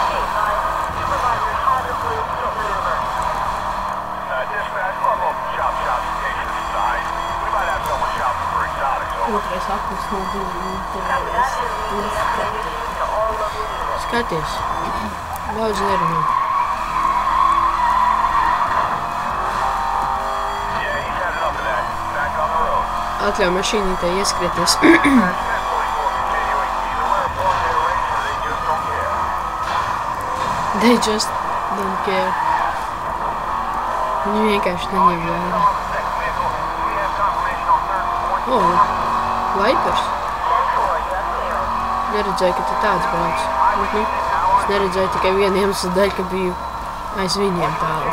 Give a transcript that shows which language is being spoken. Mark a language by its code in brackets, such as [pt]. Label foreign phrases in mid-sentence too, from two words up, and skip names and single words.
[lv] Otrais aplis no Skaties. Daudz nerunā. Atļauj mašīnītē ieskrieties. [en] They just don't care. [lv] Viņi vienkārši neņem vērā. Vipers. Neredzēju, ka tu tāds brauc. Es neredzēju tikai vienu iemeslu dēļ, ka biju aiz viņiem tālu.